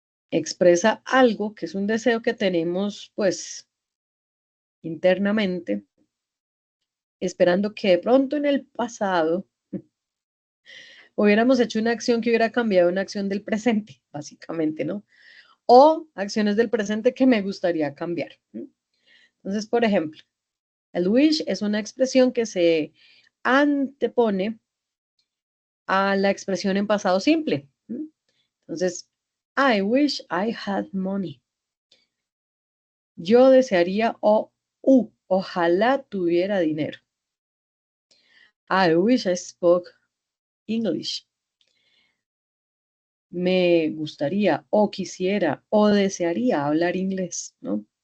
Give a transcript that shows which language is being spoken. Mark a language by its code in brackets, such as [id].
[es] Expresa algo que es un deseo que tenemos, pues, internamente, esperando que de pronto en el pasado hubiéramos hecho una acción que hubiera cambiado una acción del presente, básicamente, ¿no? O acciones del presente que me gustaría cambiar. Entonces, por ejemplo, el wish es una expresión que se antepone a la expresión en pasado simple. Entonces, [en] I wish I had money. [es] Yo desearía ojalá tuviera dinero. [en] I wish I spoke English. [es] Me gustaría o quisiera o desearía hablar inglés, ¿no?